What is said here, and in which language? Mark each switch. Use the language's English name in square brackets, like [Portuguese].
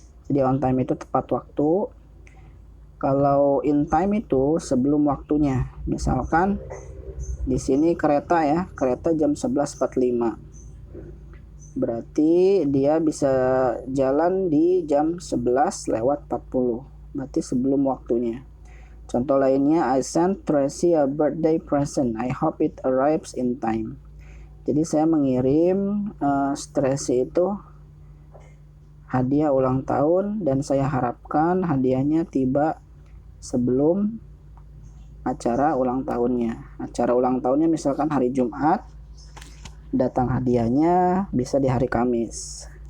[Indonesian] Jadi [English] on time [Indonesian] itu tepat waktu. Kalau [English] in time [Indonesian] itu sebelum waktunya. Misalkan di sini kereta ya, kereta jam 11.45. Berarti dia bisa jalan di jam 11:40. Berarti sebelum waktunya. [English] Contoh lainnya, I sent Tracy a birthday present. I hope it arrives in time. [Indonesian] Jadi saya mengirim Tracy itu hadiah ulang tahun dan saya harapkan hadiahnya tiba sebelum acara ulang tahunnya. Acara ulang tahunnya misalkan hari Jumat, datang hadiahnya bisa di hari Kamis.